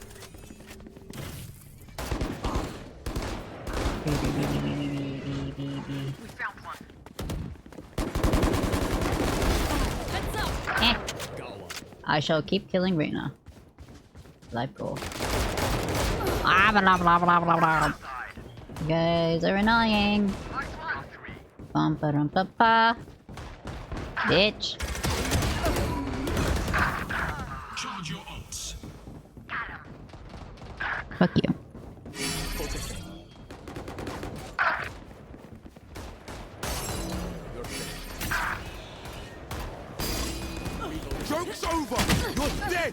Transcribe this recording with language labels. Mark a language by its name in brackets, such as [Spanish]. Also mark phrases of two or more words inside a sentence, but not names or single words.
[English] Heads up. Eh. I shall keep killing Reyna. Life goal. Ah, blah, blah, blah, blah, blah. You guys are annoying. Bum ba dum ba ba. Bitch. Charge your ults. Fuck you. Joke's over. You're dead.